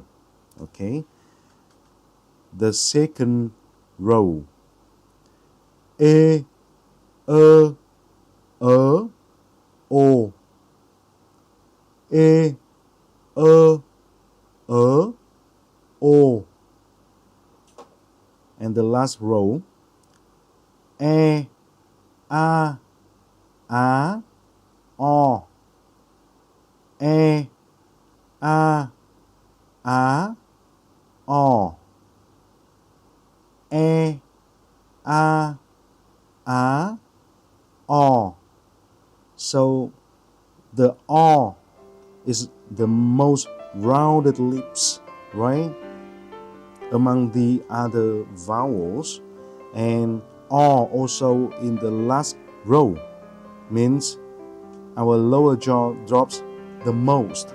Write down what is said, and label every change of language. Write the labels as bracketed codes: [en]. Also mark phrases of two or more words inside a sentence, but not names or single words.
[en] Okay. The second row. E, O. E, O. And the last row. E, A, O. E, A, O. E, A, O. So the O is the most rounded lips, right? Among the other vowels, and O also in the last row means our lower jaw drops the most.